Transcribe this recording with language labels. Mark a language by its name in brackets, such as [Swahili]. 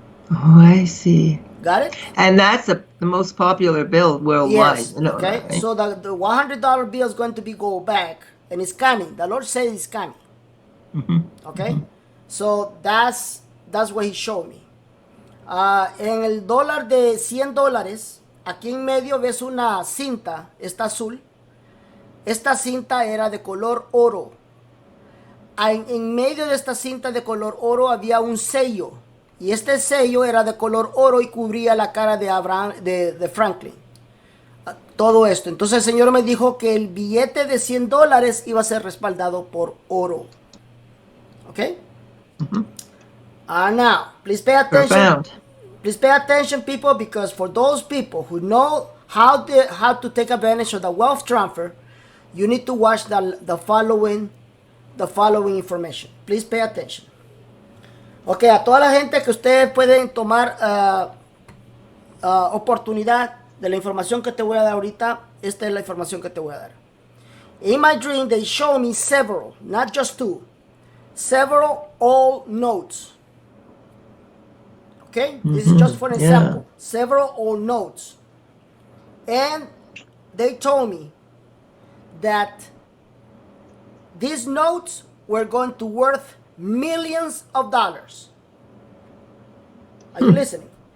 [English] Oh, I see. Got it? And that's the most popular bill worldwide. Yes. You know Okay. that, right? So the $100 bill is going to be gold back, and it's coming. The Lord said it's coming. Okay. So that's what He showed me. [Spanish] En el dólar de $100, aquí en medio ves una cinta, está azul. Esta cinta era de color oro. En medio de esta cinta de color oro había un sello. Y este sello era de color oro y cubría la cara de Franklin. Todo esto. Entonces el Señor me dijo que el billete de $100 iba a ser respaldado por oro. ¿Ok? [English] Now, please pay attention. Profound. Please pay attention, people, because for those people who know how to take advantage of the wealth transfer, you need to watch the following information. Please pay attention. [Spanish] Ok, a toda la gente que ustedes pueden tomar oportunidad de la información que te voy a dar ahorita, esta es la información que te voy a dar. [English] In my dream, they show me several, not just two, several old notes. Okay, this is just for an example. Several old notes. And they told me that these notes were going to worth millions of dollars. Are you listening?